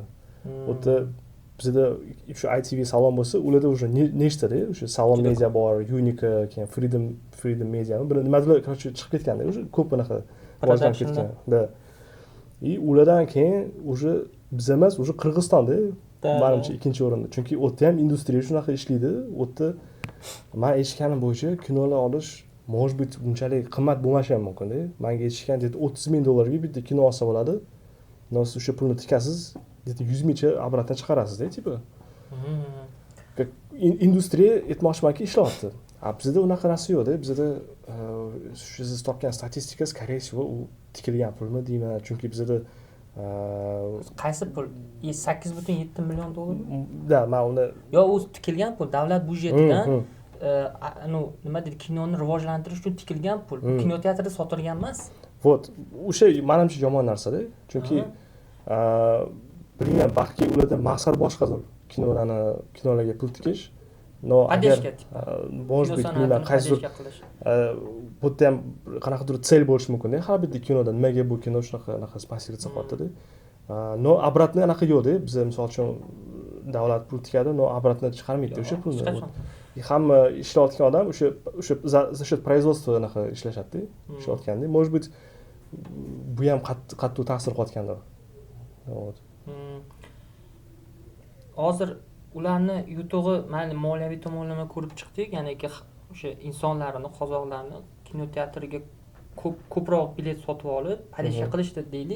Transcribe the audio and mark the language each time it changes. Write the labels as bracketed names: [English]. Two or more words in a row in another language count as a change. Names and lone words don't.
[Uzbek] U yerda bizda shu ITV salon bo'lsa, ularda уже nechta-da, o'sha Salon Media bor, Unica, keyin Freedom Media, nimadir, короче, chiqib ketganda, уже ko'p anaqa rivojlanib ketgan. И ulardan keyin уже biz emas, уже Qirg'izistonda Da. menimcha ikkinchi o'rinda. Chunki u yerda ham industriya shunaqa ishlaydi. U yerda men eshitganim bo'yicha kinolar olish [Russian] может быть [Uzbek] bunchalik qimmat bo'lmashi ham mumkin-da. Menga eshitgan dedi $30,000 ga bitta kino olsa bo'ladi. Nos o'sha pulni tikasiz, dedi 100 mingcha обратно chiqarasiz-da, tipo. Industriya aytmoqchimanki ishlayapti. Bizda unaqa narsa yo'q-da. Bizda shu siz topgan statistika, [Russian] скорее всего, [Uzbek] u tikilgan pulmi deyman. Chunki bizda qaysi pul? 8,7 million dollar? da, men uni Yo, u tikilgan pul davlat byudjetidan nima deydi, kinoni rivojlantirish uchun tikilgan pul. Kino teatrida sotilgan emas. Вот, o'sha menimcha yomon narsa-da. Chunki bilmayman, balki ularda maqsad boshqadir. Kinolarga pul tikish. No, Поддержка. [Russian] Может быть, [Uzbek] bilmayman, qaysidir bu yerda ham qanaqadir sel bo'lishi mumkin-da. Har bitta kinoda nimaga bu kino shunaqa sponsor qilyapti-da. No, обратно anaqa yo'q-da. Biz misol uchun davlat pul tikadi, no, обратно chiqarmaydi o'sha pulni. Hamma ishlayotgan odam o'sha производство anaqa ishlashadi-da. Ishlayotganda, [Russian] может быть, [Uzbek] bu ham qattiq ta'sir qilayotgandir. Hozir ularni yutug'i, mayli moliyaviy tomonlama ko'rib chiqdik, ya'niki o'sha insonlarni, qozoqlarni kino teatriga ko'proq bilet sotib olib, поддержка qilishdi deylik.